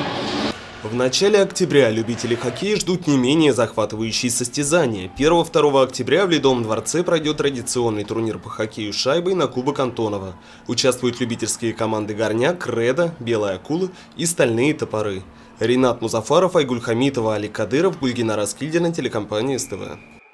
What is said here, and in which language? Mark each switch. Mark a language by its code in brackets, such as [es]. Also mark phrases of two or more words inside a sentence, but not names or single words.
[ru] В начале октября любители хоккея ждут не менее захватывающие состязания. 1-2 октября в Ледовом дворце пройдет традиционный турнир по хоккею с шайбой на Кубок Антонова. Участвуют любительские команды «Горняк», «Реда», «Белая акула» и «Стальные топоры». Ринат Музафаров, Айгуль Хамитова, Алик Кадыров, Гульгина Раскильдина, телекомпания СТВ.